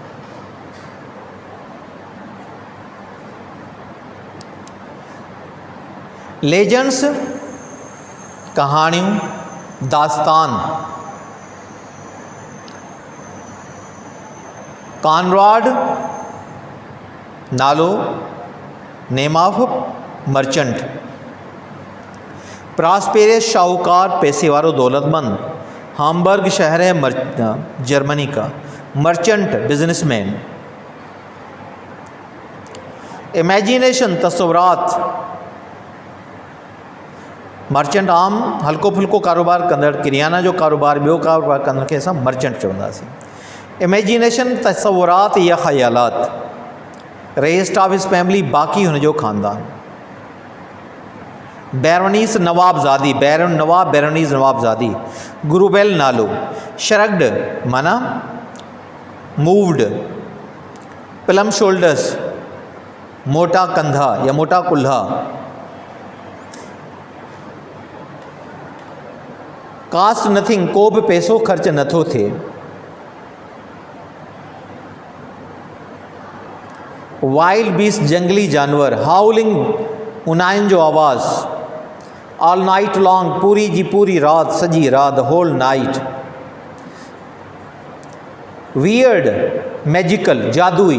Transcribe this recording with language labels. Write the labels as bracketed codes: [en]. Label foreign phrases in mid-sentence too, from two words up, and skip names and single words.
[sd] लेजेंड्स, कहाणियूं, दास्तान। कॉनराड नालो, [en] name of merchant. [sd] प्रॉस्पेरस शाहूकार, पैसे वारो दौलतमंद। [ur] हामबर्ग शहर है जर्मनी का। [en] merchant, businessman. imagination, तस्वुरात। [sd] मर्चेंट आम हल्को फुल्को कारोबार कंदड़, किरियाना जो कारोबार, ॿियो कारोबार कंदड़ खे असां मर्चेंट चवंदासीं। इमेजिनेशन, तस्वुरात या ख़यालात। [en] rest of his family, [sd] बाक़ी हुनजो ख़ानदान। बैरोनीस नवाबज़ादी, बैरन नवाब, बैरोनीस नवाबज़ादी। गुरुबेल नालो। शरग्ड माना मूव्ड। [en] plump shoulders, [sd] मोटा कंधा या मोटा कुल्हा। [en] cost nothing, [sd] को भी पैसो खर्च नथो थिए। [en] wild beast, [sd] जंगली जानवर। हाउलिंग, उनाइन जो आवाज़। [en] all night long, [sd] पूरी जी पूरी रात, सजी रात, [en] whole night. weird, magical, जादुई।